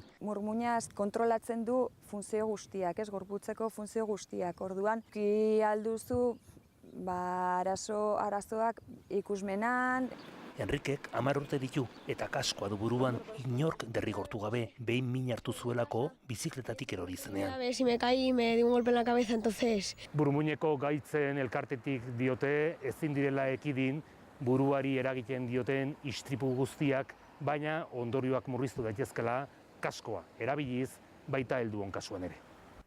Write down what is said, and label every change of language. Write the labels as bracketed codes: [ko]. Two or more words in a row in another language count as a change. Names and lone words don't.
[eu] Burmuinaz kontrolatzen du funtzio guztiak, gorputzeko funtzio guztiak. Orduan, ki alduzu arazoak ikusmenan. Enrikek 10 urte ditu eta kaskoa du buruan, inork derrigortu gabe, behin min hartu zuelako bizikletatik erori zenean. [es] Si me caí, me di un golpe en la cabeza, entonces. [eu] Burmuineko gaitzen elkartetik diote ezin direla ekidin buruari eragiten dioten istripu guztiak, baina ondorioak murriztu daitezkela kaskoa erabiliz baita helduon kasuan ere.